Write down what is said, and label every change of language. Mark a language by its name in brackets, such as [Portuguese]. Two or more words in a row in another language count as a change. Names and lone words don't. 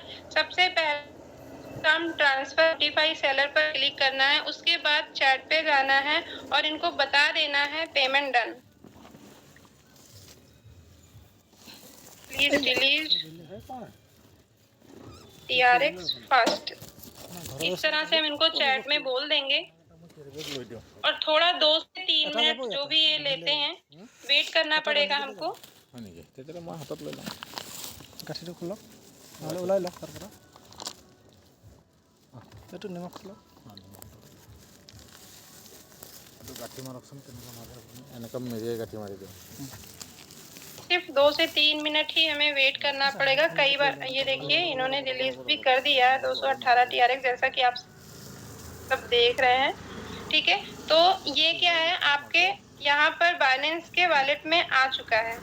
[Hindi] सबसे पहले हम [English] transfer notify seller [Hindi] पर क्लिक करना है, उसके बाद चैट पे जाना है और इनको बता देना है [English] payment done, please delete TRX first. [Hindi] इस तरह से हम इनको चैट में बोल देंगे और थोड़ा 2 से 3 मिनट जो भी ये लेते हैं वेट करना पड़ेगा हमको। [Assamese] মই হাতত লৈ লওঁ গাঠিটো খোলক, নহ'লে ওলাই লওক তাৰ পৰা। এইটো নিমখ খোলক, এইটো গাঁঠি মাৰকচোন কেনেকুৱা মাৰে আপুনি। এনেকুৱা মেৰিয়াই গাঁঠি মাৰি দিওঁ। [Hindi] सिर्फ 2 से 3 मिनट ही हमें वेट करना पड़ेगा। कई बार ये देखिए इन्होंने रिलीज भी कर दिया है 218 TRX, जैसा कि आप सब देख रहे हैं। ठीक है, तो ये क्या है, आपके यहाँ पर बाइनेंस के वॉलेट में आ चुका है।